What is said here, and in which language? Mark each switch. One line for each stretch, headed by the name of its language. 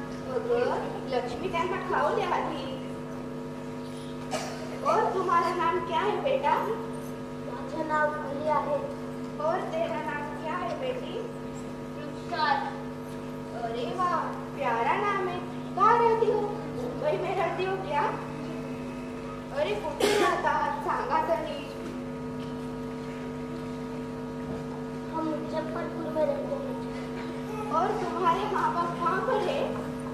Marathi: अगं लक्ष्मी त्यांना खाऊ दे आधी.
Hindi: और तुम्हारा नाम क्या है बेटा?
Marathi: माझे नाव अली आहे.
Hindi: और तेरा नाम क्या है बेटी? रुखसार. अरे वाह, प्यारा नाम है. कहाँ रहती हो? मुंबई में रहती हो क्या?
Marathi: अरे कुठे राहतात सांगा तरी.
Hindi: हम मुजफ्फरपुर में रहते हैं. और तुम्हारे माँ बाप कहाँ पर है?